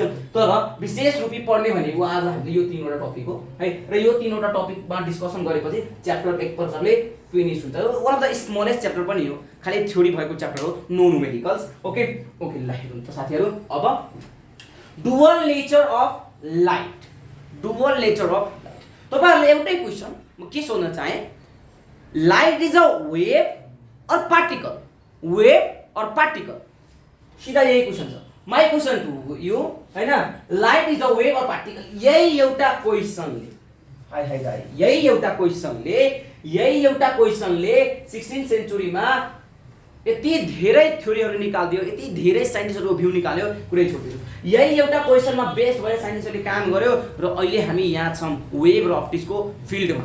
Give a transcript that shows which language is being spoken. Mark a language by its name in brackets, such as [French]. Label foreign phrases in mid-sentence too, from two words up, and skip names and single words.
[Nepali] तर विशेष रूपी पढ्ने भनेको आज हामीले यो 3वटा टपिक हो है, र यो 3वटा टपिकमा डिस्कसन गरेपछि च्याप्टर एक प्रकारले फिनिश हुन्छ। [English] one of the smallest chapter [Nepali] पनि हो, खाली थ्योरी भएको च्याप्टर हो, [English] no numericals. OK OK, [Nepali] ल हेर्नु त साथीहरू, अब [English] dual nature of light, dual nature of light. [Nepali] तपाईहरुले एउटै क्वेशन म के सोध्न चाहे, [English] light is a wave or particle, wave or particle, [Nepali] सीधा यही क्वेशन छ। [English] my question to you हैन, light is a wave or particle, [Nepali] यही एउटा क्वेशनले, [English] hi hi guy, [Nepali] यही एउटा क्वेशनले 16th सेन्चुरीमा यति धेरै थ्योरीहरु निकाल्दियो, यति धेरै साइन्टिस्टहरुको भ्यू निकाल्यो, कुरै छोड्दियो। यही एउटा क्वेशनमा बेस्ड भएर साइन्टिस्टहरुले काम गर्यो र अहिले हामी यहाँ छौं वेभ र अप्टिक्सको फिल्डमा।